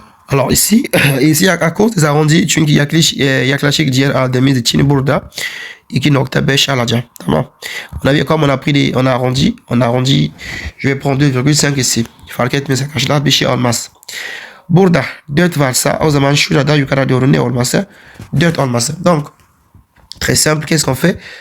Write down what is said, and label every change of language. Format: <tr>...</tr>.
<fr>Alors ici, à cause des arrondis,</fr> <tr>çünkü yaklaşık diğer aldığımız için burada 2,5 alacağım. Tamam.</tr> <fr>Comme on a arrondi, je vais prendre 2,5 ici.</fr> <tr>Fark etmez arkadaşlar, bir şey olmaz. Burada 4 varsa, o zaman şurada yukarı doğru ne olması? 4 olması.</tr> <fr>Donc, très simple, qu'est-ce qu'on fait?</fr>